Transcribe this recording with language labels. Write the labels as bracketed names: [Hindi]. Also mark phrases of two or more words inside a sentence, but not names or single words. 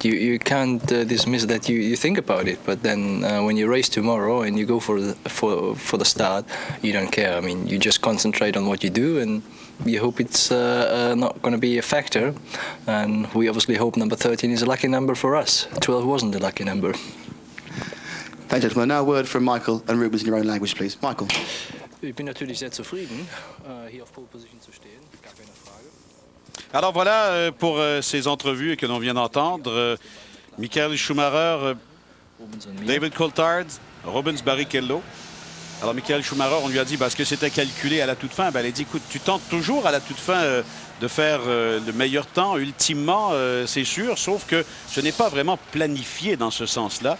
[English] You can't dismiss that you think about it. But then when you race tomorrow and you go for the start, you don't care. I mean, you just concentrate on what you do, and you hope it's not going to be a factor. And we obviously hope number 13 is a lucky number for us. 12 wasn't a lucky number. Thank you, gentlemen. Now a word from Michael and Rubens in your own language, please. Michael. [German] Ich bin natürlich sehr zufrieden, hier auf Pole Position zu stehen. Gar keine Frage. [French] Alors voilà pour ces entrevues que l'on vient d'entendre. Michael Schumacher, David Coulthard, Rubens Barrichello. Alors Michael Schumacher, on lui a dit parce que c'était calculé à la toute fin. Ben, elle a dit, écoute, tu tentes toujours à la toute fin de faire le meilleur temps, ultimement, c'est sûr, sauf que ce n'est pas vraiment planifié dans ce sens-là.